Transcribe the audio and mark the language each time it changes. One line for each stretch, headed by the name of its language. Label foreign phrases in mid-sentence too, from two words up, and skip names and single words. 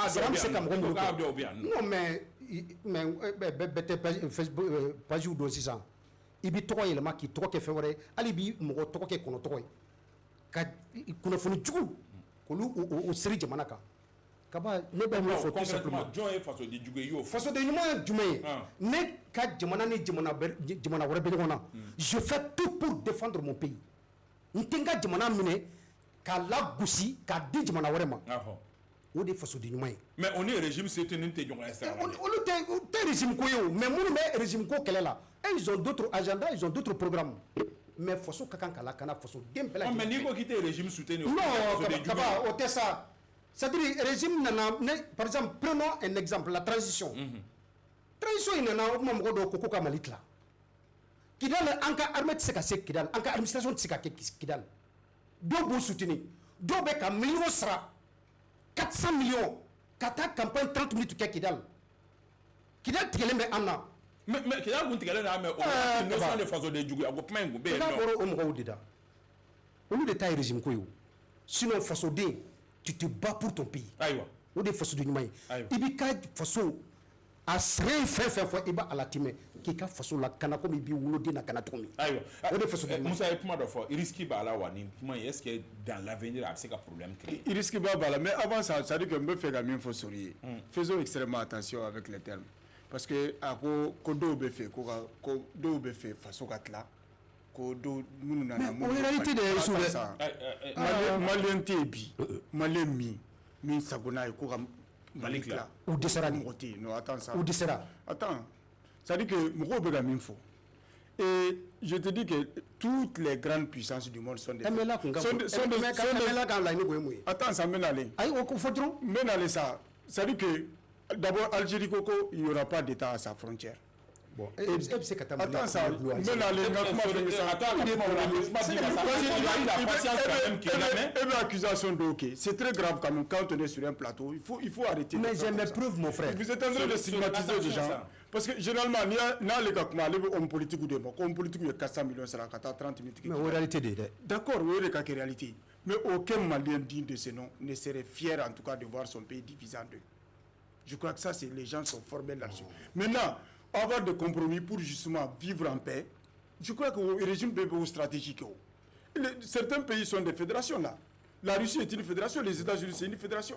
Bambara: sariya bɛ se ka mɔgɔ minnu kɛ
French: non mais
Bambara: bɛɛ tɛ Facebook pages dɔn sisan i b'i tɔgɔ yɛlɛma k'i tɔgɔ kɛ fɛn wɛrɛ hali b'i mɔgɔ tɔgɔ kɛ kɔnɔ tɔgɔ ye ka kunnafoni jugu k'olu siri jamana kan kaba ne bɛ min fɔ
French: tout simplement
Bambara: jɔn ye fasoden jugu ye i y'o fɔ fasoden ɲuman ye jumɛn ye ne ka jamana ni jamana wɛrɛ bɛ ɲɔgɔn na
French: je fais tout pour défendre mon pays
Bambara: n tɛ n ka jamana minɛ k'a lagosi k'a di jamana wɛrɛ ma o de fasoden ɲuman ye.
French: mais on est régime soutenu
Bambara: tɛ ɲɔgɔn ye sira la. olu tɛ régime ko ye o mais minnu bɛ régime ko kɛlɛ la
French: ils ont d'autres agendas ils ont d'autres programmes mais
Bambara: faso ka kan ka lakana fasoden bɛɛ lajɛlen. mais n'i ko k'i tɛ
French: régime soutenu. non
Bambara: kaba o tɛ sa
French: c'est-à-dire régime nana par exemple prenons un exemple la transition.
Bambara: transition in nana o tuma mɔgɔ dɔw ko ka Mali tila. Kidal an ka armée tɛ se ka se Kidal an ka administration tɛ se ka kɛ Kidal dɔw b'u soutenir dɔw bɛ ka millions sara 400 millions ka taa campagne 30 minutes kɛ Kidal tigɛlen bɛ an na. mais Kidal kun tigɛlen na mais o
French: notion de
Bambara: fasoden jugu a ko kuma in kun bɛ yen nɔ. Kidal bɔra o mɔgɔw de da olu de ta ye régime ko ye o sinon fasoden
French: tu te bats pour ton pays.
Bambara: ayiwa o de ye fasoden ɲuman ye. i b'i ka faso a sɛgɛn fɛn fɔ i b'a ala tɛmɛ k'i ka faso la kana komi i b'i woloden na kana cogo min. ayiwa o de ye fasoden ɲuman ye. Musa ye kuma dɔ fɔ risque b'a la wa nin kuma in
French: est ce que dans l'avenir
Bambara: a bɛ se ka
French: problème créer.
Bambara: risque b'a la
French: mais avant ça c'est à dire que
Bambara: n bɛ fɛ ka min fɔ Sori ye
French: faisons extrêmement attention avec les termes parce que
Bambara: a ko dɔw bɛ fɛ ko dɔw bɛ fɛ faso ka tila ko dɔw minnu nana. mais o réalité de ye su dɛ. maliyɛn tɛ yen bi maliyɛn min sagona ye ko ka Mali tila. u dɛsɛra de. mɔgɔ tɛ yen
French: non attends ça.
Bambara: u dɛsɛra.
French: Attends, ça dit que
Bambara: mɔgɔw bɛ ka min fɔ
French: et je te dis que toutes les grandes puissances du monde sont des.
Bambara: MLA kun ka bon MLA ka laɲini kun ye mun ye.
French: Attends ça
Bambara: n bɛ nalen. ayi o ko fɔ dɔrɔn. n bɛ nalen sa
French: ça dit que d'abord Algérie ko il y aura pas d'état à sa frontière.
Bambara: bon e bɛ se ka taa Mali la.
French: Attends ça
Bambara: n bɛ nalen n ka kuma fɛ sa. E bɛ accusation dɔw kɛ
French: c'est très grave quand même quand on est sur un plateau il faut arrêter. mais j'ai mes preuves mon frère. vous êtes en train de stigmatiser des gens parce que généralement
Bambara: n'ale ka kuma ale bɛ homme politique de ma ko homme politique ye 400 millions sara ka taa 30 minutes. mais o réalité de ye dɛ.
French: d'accord
Bambara: o ye de ka kɛ
French: réalité mais aucun Malien digne de ce nom ne serait fier en tout cas de voir son pays divisé en deux. Je crois que ça c'est les gens sont formés là-dessus. Maintenant avoir des compromis pour justement vivre en paix, je crois que le régime est stratégique. Certains pays sont des fédérations là. La Russie est une fédération, les États-Unis c'est une fédération.